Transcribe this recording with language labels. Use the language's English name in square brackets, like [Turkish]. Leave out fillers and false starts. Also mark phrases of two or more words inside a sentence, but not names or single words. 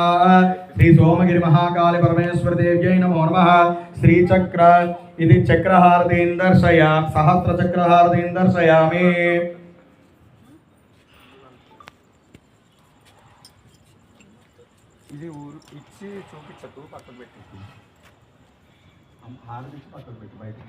[Sanskrit] श्री सोमगिरि महाकाली परमेश्वर देव्यै नमो नमः. श्री चक्र इति चक्रहारतीं दर्शयामि. सहस्र चक्रहारतीं दर्शयामि. [Telugu] ఇది ఊరు ఇచ్చి చూపించకు పక్కకు పెట్టి హారతి పక్కకు పెట్టి బయటకు.